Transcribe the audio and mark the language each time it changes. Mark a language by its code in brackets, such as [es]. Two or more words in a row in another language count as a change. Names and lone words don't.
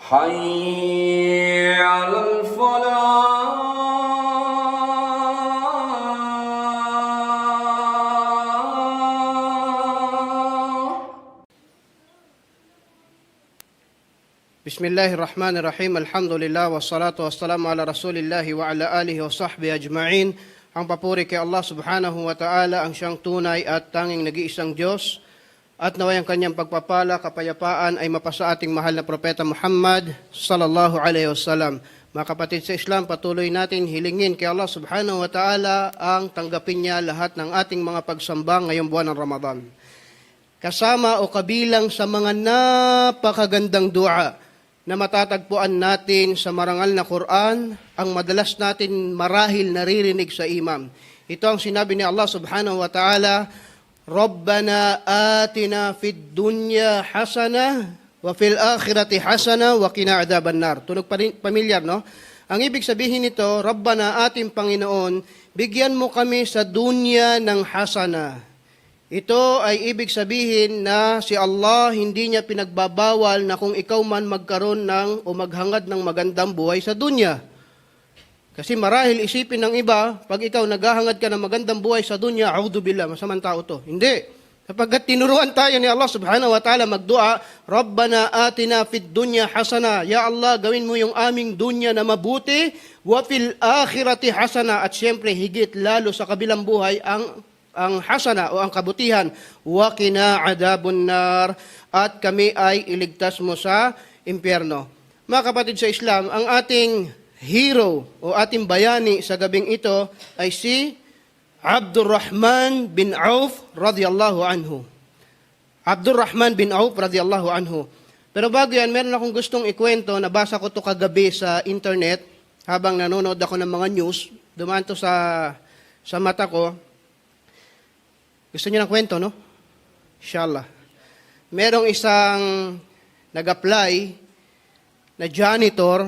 [ar] حي على الفلاح. Bismillahirrahmanirrahim. الحمد لله والصلاة والسلام على رسول الله وعلى آله وصحبه أجمعين. [tl] Ang papuri kay Allah [ar] سبحانه وتعالى, [tl] ang siyang tunay at tanging nag-iisang Diyos, at naway ang kanyang pagpapala, kapayapaan ay mapasa ating mahal na propeta Muhammad [ar] صلى الله عليه وسلم. [tl] Mga kapatid sa Islam, patuloy natin hilingin kay Allah [ar] سبحانه وتعالى [tl] ang tanggapin niya lahat ng ating mga pagsamba ngayong buwan ng Ramadan. Kasama o kabilang sa mga napakagandang dua na matatagpuan natin sa marangal na Quran, ang madalas natin marahil naririnig sa imam. Ito ang sinabi ni Allah [ar] سبحانه وتعالى, ربنا آتنا في الدنيا حسنة وفي الآخرة حسنة وقنا عذاب النار. [tl] Tunog pamilyar, no? Ang ibig sabihin nito, Rabbana ating Panginoon, bigyan mo kami sa dunya ng hasana. Ito ay ibig sabihin na si Allah hindi niya pinagbabawal na kung ikaw man magkaroon ng o maghangad ng magandang buhay sa dunya. Kasi marahil isipin ng iba, pag ikaw naghahangad ka ng magandang buhay sa dunya, [ar] أعوذ بالله, [tl] masamang tao to. Hindi. Kapag tinuruan tayo ni Allah [ar] سبحانه وتعالى [tl] magdua, [ar] ربنا آتنا في الدنيا حسنة. يا الله, [tl] gawin mo yung aming dunya na mabuti, [ar] وفي الآخرة حسنة. [tl] At siyempre, higit lalo sa kabilang buhay, ang hasana o ang kabutihan, [ar] وقنا عذاب النار, [tl] at kami ay iligtas mo sa impyerno. Mga kapatid sa Islam, ang ating hero o ating bayani sa gabing ito ay si Abdurrahman bin Auf [ar] رضي الله عنه. عبد الرحمن بن عوف رضي الله عنه. [tl] Pero bago yan, meron akong gustong ikwento. Nabasa ko to kagabi sa internet habang nanonood ako ng mga news. Dumaan to sa mata ko. Gusto niyo ng kwento, no? Inshallah. Merong isang nag-apply na janitor.